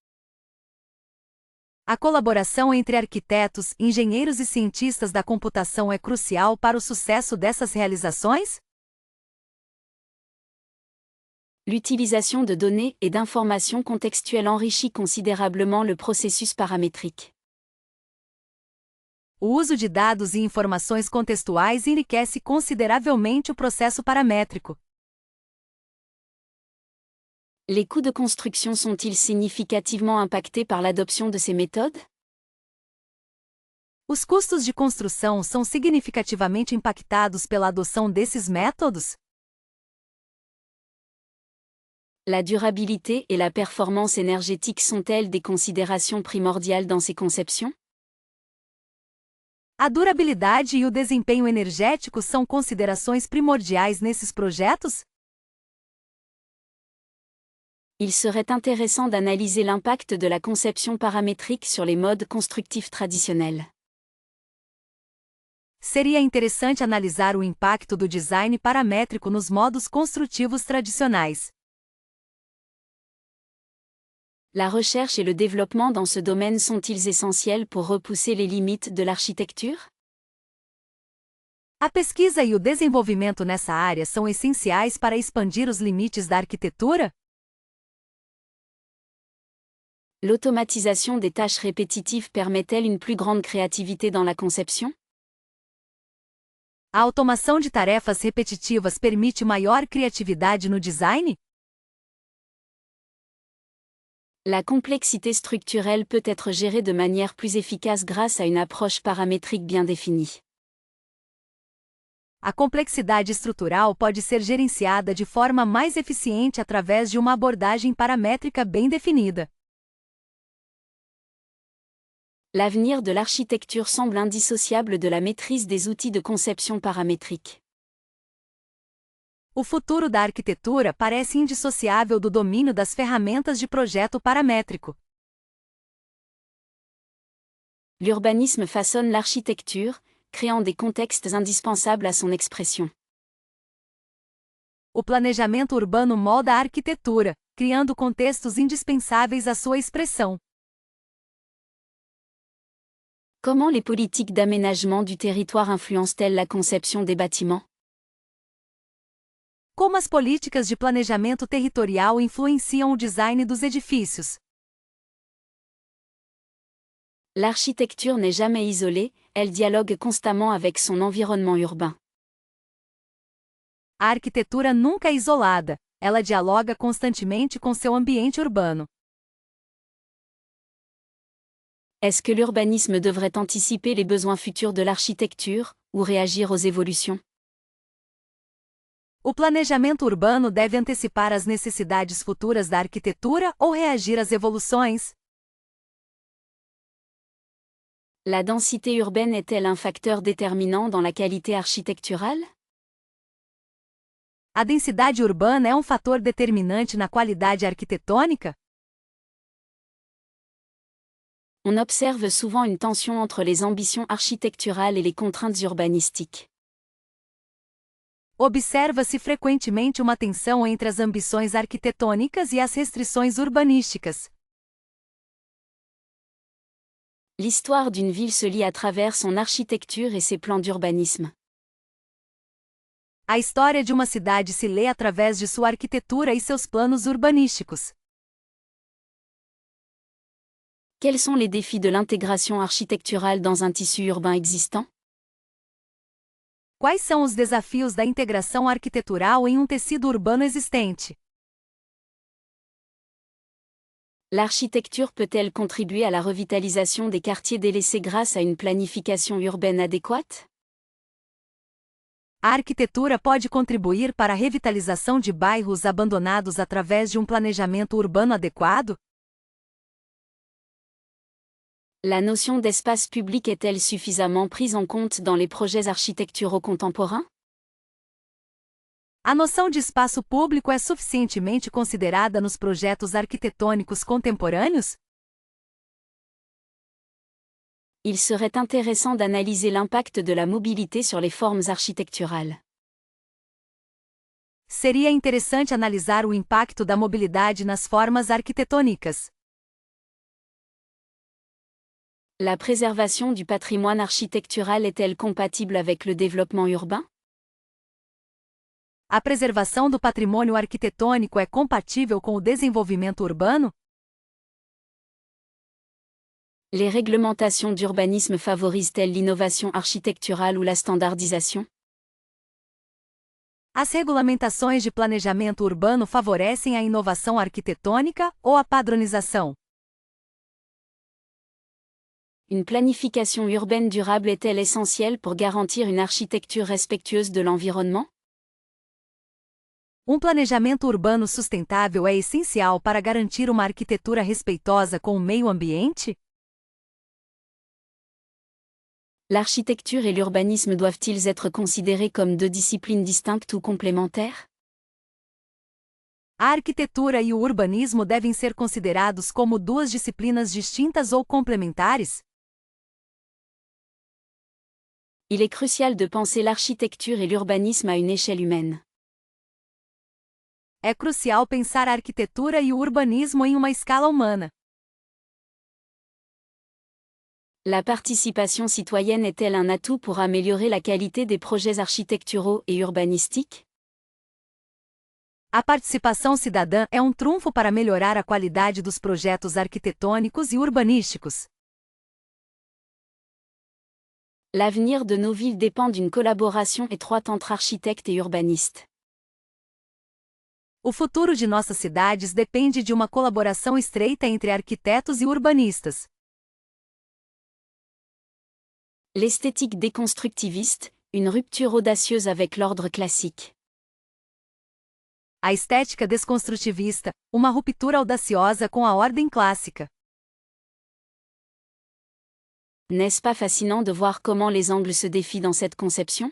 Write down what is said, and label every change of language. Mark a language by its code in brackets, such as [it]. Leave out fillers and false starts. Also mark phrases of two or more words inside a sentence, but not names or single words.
[pt] A colaboração entre arquitetos, engenheiros e cientistas da computação é crucial para o sucesso dessas realizações? [fr] L'utilisation de données et d'informations contextuelles enrichit considérablement le processus paramétrique. [pt] O uso de dados e informações contextuais enriquece consideravelmente o processo paramétrico. [fr] Les coûts de construction sont-ils significativement impactés par l'adoption de ces méthodes? [pt] Os custos de construção são significativamente impactados pela adoção desses métodos? [fr] La durabilité et la performance énergétique sont-elles des considérations primordiales dans ces conceptions? [pt] A durabilidade e o desempenho energético são considerações primordiais nesses projetos? [fr] Il serait intéressant d'analyser l'impact de la conception paramétrique sur les modes constructifs traditionnels. [pt] Seria interessante analisar o impacto do design paramétrico nos modos construtivos tradicionais. [fr] La recherche et le développement dans ce domaine sont-ils essentiels pour repousser les limites de l'architecture? [pt] A pesquisa e o desenvolvimento nessa área são essenciais para expandir os limites da arquitetura? [fr] L'automatisation des tâches répétitives permet-elle une plus grande créativité dans la conception? [pt] A automação de tarefas repetitivas permite maior criatividade no design? [fr] La complexité structurelle peut être gérée de manière plus efficace grâce à une approche paramétrique bien définie. [pt] A complexidade estrutural pode ser gerenciada de forma mais eficiente através de uma abordagem paramétrica bem definida. [fr] L'avenir de l'architecture semble indissociable de la maîtrise des outils de conception paramétrique. [pt] O futuro da arquitetura parece indissociável do domínio das ferramentas de projeto paramétrico. [fr] L'urbanisme façonne l'architecture, créant des contextes indispensables à son expression. [pt] O planejamento urbano molda a arquitetura, criando contextos indispensáveis à sua expressão. [fr] Comment les politiques d'aménagement du territoire influencent-elles la conception des bâtiments? [pt] Como as políticas de planejamento territorial influenciam o design dos edifícios? [fr] L'architecture n'est jamais isolée, elle dialogue constamment avec son environnement urbain. [pt] A arquitetura nunca é isolada, ela dialoga constantemente com seu ambiente urbano. [fr] Est-ce que l'urbanisme devrait anticiper les besoins futurs de l'architecture, ou réagir aux évolutions? [pt] O planejamento urbano deve antecipar as necessidades futuras da arquitetura ou reagir às evoluções? [fr] La densité urbaine est-elle un facteur déterminant dans la qualité architecturale? [pt] A densidade urbana é um fator determinante na qualidade arquitetônica? [fr] On observe souvent une tension entre les ambitions architecturales et les contraintes urbanistiques. [pt] Observa-se frequentemente uma tensão entre as ambições arquitetônicas e as restrições urbanísticas. [fr] L'histoire d'une ville se lie à travers son architecture et ses plans d'urbanisme. [pt] A história de uma cidade se lê através de sua arquitetura e seus planos urbanísticos. [fr] Quels sont les défis de l'intégration architecturale dans un tissu urbain existant? [pt] Quais são os desafios da integração arquitetural em um tecido urbano existente? [fr] L'architecture peut-elle contribuer à la revitalisation des quartiers délaissés grâce à une planification urbaine adéquate? [pt] A arquitetura pode contribuir para a revitalização de bairros abandonados através de um planejamento urbano adequado? [fr] La notion d'espace public est-elle suffisamment prise en compte dans les projets architecturaux contemporains? [pt] A noção de espaço público é suficientemente considerada nos projetos arquitetônicos contemporâneos? [fr] Il serait intéressant d'analyser l'impact de la mobilité sur les formes architecturales. [pt] Seria interessante analisar o impacto da mobilidade nas formas arquitetônicas. [fr] La préservation du patrimoine architectural est-elle compatible avec le développement urbain? [pt] A preservação do patrimônio arquitetônico é compatível com o desenvolvimento urbano? [fr] Les réglementations d'urbanisme favorisent-elles l'innovation architecturale ou la standardisation? [pt] As regulamentações de planejamento urbano favorecem a inovação arquitetônica ou a padronização? [fr] Une planification urbaine durable est-elle essentielle pour garantir une architecture respectueuse de l'environnement? [pt] Um planejamento urbano sustentável é essencial para garantir uma arquitetura respeitosa com o meio ambiente? [fr] L'architecture et l'urbanisme doivent-ils être considérés comme deux disciplines distinctes ou complémentaires? [pt] A arquitetura e o urbanismo devem ser considerados como duas disciplinas distintas ou complementares? [fr] Il est crucial de penser l'architecture et l'urbanisme à une échelle humaine. [pt] É crucial pensar a arquitetura e o urbanismo em uma escala humana. [fr] La participation citoyenne est-elle un atout pour améliorer la qualité des projets architecturaux et urbanistiques? [pt] A participação cidadã é um trunfo para melhorar a qualidade dos projetos arquitetônicos e urbanísticos. [fr] L'avenir de nos villes dépend d'une collaboration étroite entre architectes et urbanistes. [pt] O futuro de nossas cidades depende de uma colaboração estreita entre arquitetos e urbanistas. [fr] L'esthétique déconstructiviste, une rupture audacieuse avec l'ordre classique. [pt] A estética desconstrutivista, uma ruptura audaciosa com a ordem clássica. [fr] N'est-ce pas fascinant de voir comment les angles se défient dans cette conception?